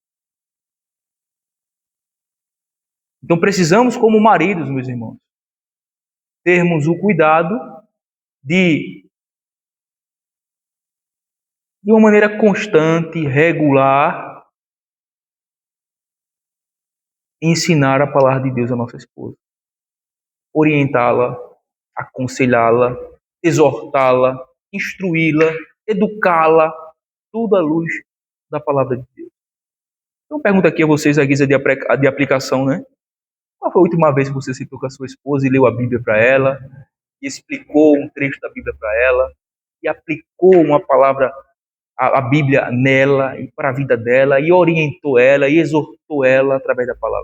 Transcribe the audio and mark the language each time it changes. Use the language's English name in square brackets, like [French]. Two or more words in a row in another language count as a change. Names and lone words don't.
[Portuguese] Então precisamos, como maridos, meus irmãos, termos o cuidado de uma maneira constante, regular, ensinar a palavra de Deus à nossa esposa. Orientá-la, aconselhá-la, exortá-la, instruí-la, educá-la, tudo à luz da palavra de Deus. Então pergunto aqui a vocês a guisa de aplicação, né? Qual foi a última vez que você sentou com a sua esposa e leu a Bíblia para ela, e explicou um trecho da Bíblia para ela, e aplicou uma palavra, a Bíblia nela e para a vida dela, e orientou ela, e exortou ela através da palavra?